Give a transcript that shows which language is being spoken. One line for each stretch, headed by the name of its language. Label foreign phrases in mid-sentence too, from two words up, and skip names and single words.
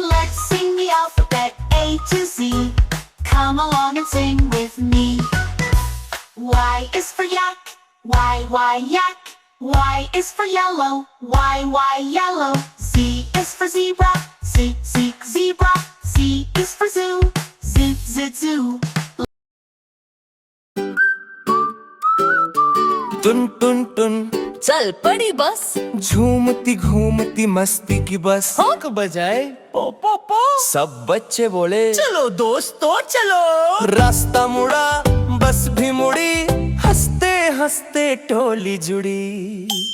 English: Let's sing the alphabet A to Z. Come along and sing with me. Y is for yak, Y, yak. Y is for yellow, Y, yellow. Z is for zebra, Z, zebra. Z is for zoo, Z, zoo. टुन टुन टुन
Hindi: चल पड़ी बस, झूमती घूमती मस्ती की बस। हॉक बजाए पो पो पो, सब बच्चे बोले चलो दोस्तों चलो। रास्ता मुड़ा बस भी मुड़ी, हंसते हंसते टोली जुड़ी।